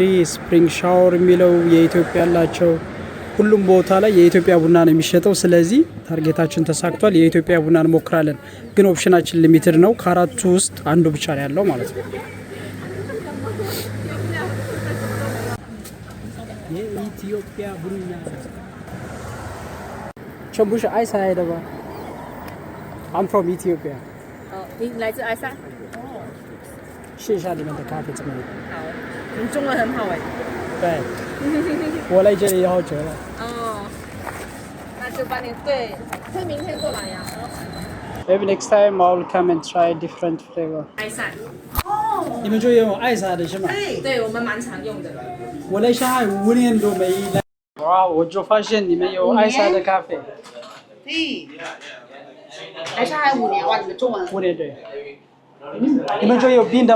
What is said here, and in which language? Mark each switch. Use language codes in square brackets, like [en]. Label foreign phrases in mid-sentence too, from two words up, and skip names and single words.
[am] ስፕሪንግ ሻወር የሚለው የኢትዮጵያ አላቸው። ሁሉም ቦታ ላይ የኢትዮጵያ ቡና ነው የሚሸጠው። ስለዚህ ታርጌታችን ተሳክቷል። የኢትዮጵያ ቡና እንሞክራለን። ግን ኦፕሽናችን ሊሚትድ ነው። ከአራቱ ውስጥ አንዱ ብቻ ነው ያለው ማለት ነው። የኢትዮጵያ ቡና ቸምቡሽ አይሳ አይደባ [en] I'm from Ethiopia. [zh] 你来自埃塞？试一下你们的咖啡怎么样？好，你中文很好哎。对，我来这里好久了。哦，那就帮你对，可以明天过来呀。 [en] Maybe next time I'll come and try different flavor. [zh] 埃塞。你们就用艾莎的是吗？对，我们蛮常用的。我来上海5年都没来。哇，我就发现你们有艾莎的咖啡。对。来上海5年哇，你们中文。 5年对。你们这有冰的吗？